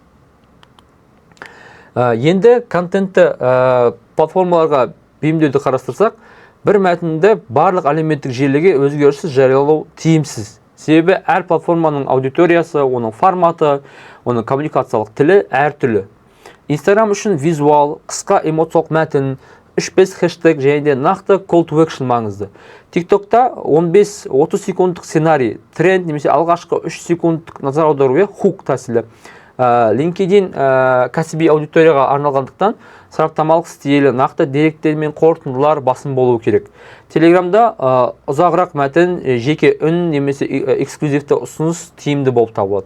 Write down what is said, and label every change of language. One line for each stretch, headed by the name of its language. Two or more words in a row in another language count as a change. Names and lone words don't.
Kazakh: Енді контентті платформаларға бейімдеуді қарастырсақ, бір мәтінді барлық әлеуметтік желіге өзгеріссіз жариялау тиімсіз. Себебі әр платформаның аудиториясы, оның форматы, оның коммуникациялық тілі әртүрлі. Instagram үшін визуал, қысқа эмоциялық мәтін, 3-5 хэштег және де нақты
English: call to action
Kazakh: маңызды. TikTok'та 15-30 секундтық сценарий, тренд немесе алғашқы 3 секундтық назар аударуы хук тәсілі. LinkedIn кәсіби аудиторияға арналғандықтан сараптамалық стилі, нақты деректер мен қорытындылар басым болуы керек. Телеграмда ұзағырақ мәтін, жеке үн немесе эксклюзивті ұсыныс тиімді болып табылады.